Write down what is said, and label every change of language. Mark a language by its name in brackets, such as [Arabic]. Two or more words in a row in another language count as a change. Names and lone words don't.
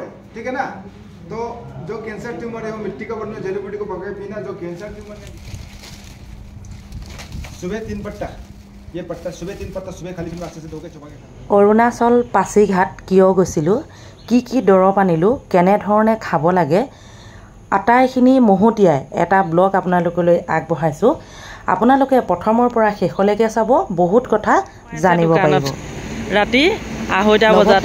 [Hindi] ठीक है ना। तो जो कैंसर ट्यूमर है वो मिट्टी का बर्तन जड़ी बूटी को पकड़ पीना। जो कैंसर ट्यूमर है सुबह 3 पत्ता, ये पत्ता सुबह 3 पत्ता सुबह खाली पेट से धो के चबा के। [Assamese] অৰুণাচল পাছিঘাট কিয় গৈছিলোঁ, কি দৰৱ আনিলোঁ, কেনেধৰণে খাব লাগে, আটাইখিনি মহতিয়াই এটা ব্লগ আপোনালোকলৈ আগবঢ়াইছোঁ। আপোনালোকে প্ৰথমৰ পৰা শেষলৈকে চাব, বহুত কথা জানিব পাৰিব। ৰাতি 2:30 বজাত